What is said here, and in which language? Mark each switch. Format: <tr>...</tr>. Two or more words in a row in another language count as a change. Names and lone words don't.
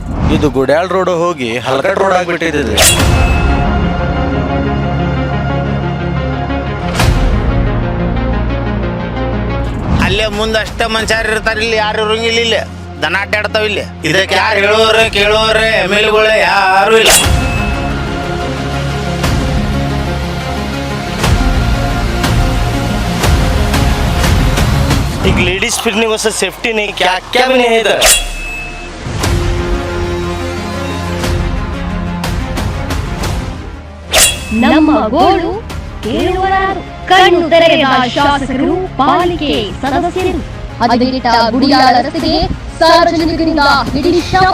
<kn>ಇದು ಗುಡ್ಯಾಳ್ ರೋಡ್ ಹೋಗಿ ಹಲ್ಕಟ್ ರೋಡ್ ಆಗ್ಬಿಟ್ಟಿದೆ. ಅಲ್ಲೇ ಮುಂದಷ್ಟ ಮನುಷ್ಯರು ಇರ್ತಾರ, ಇಲ್ಲಿ ಯಾರು ಇರಂಗಿಲ್ಲ. ಇಲ್ಲಿ ದನ ಅಡ್ಡಾಡ್ತಾವ. ಇಲ್ಲಿ ಇದಕ್ಕೆ ಯಾರು ಹೇಳೋರೆ ಕೇಳೋರೆ ಎಮ್ಎಲ್ಗಳು ಯಾರು ಇಲ್ಲ.</kn> <hi>एक लेडीज फिरने को सेफ्टी नहीं, क्या क्या भी नहीं है इधर.</hi> <kn>ನಮ್ಮ ಗೋಳು ಕೇಳುವರಾರು. ಕಣ್ಣು ತೆರೆದ ಶಾಸಕರು, ಪಾಲಿಕೆ ಸದಸ್ಯರು. ಹದಗೆಟ್ಟ ಗುಡಿಯಾಳ ರಸ್ತೆಗೆ ಸಾರ್ವಜನಿಕರಿಂದ ಹಿಡಿ ಶಾಪ.</kn>